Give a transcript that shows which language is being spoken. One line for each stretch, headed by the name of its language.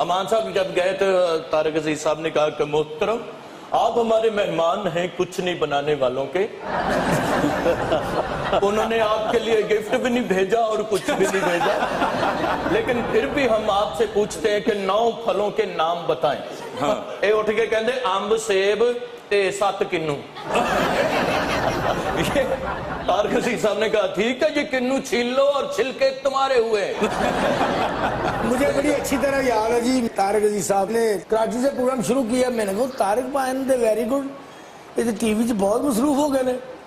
Urdu: امان صاحب جب گئے تو طارق عزیز صاحب نے کہا کہ محترم آپ ہمارے مہمان ہیں کچھ نہیں بنانے والوں کے. انہوں نے آپ کے لیے گفٹ بھی نہیں بھیجا اور کچھ بھی نہیں بھیجا, لیکن پھر بھی ہم آپ سے پوچھتے ہیں کہ 9 پھلوں کے نام بتائیں.
Punjabi: اے اٹھ کے کہندے امب سیب تے 7 کنو.
Urdu: طارق عزیز صاحب نے کہا ٹھیک ہے یہ کنو چھیل لو اور چھلکے تمہارے ہوئے. مجھے بڑی اچھی طرح یاد ہے جی, طارق عزیز صاحب نے کراچی سے پروگرام شروع کیا, میں نے کہا طارق بھائی
English: دے very good,
Urdu: یہ ٹی وی سے بہت مصروف ہو گئے.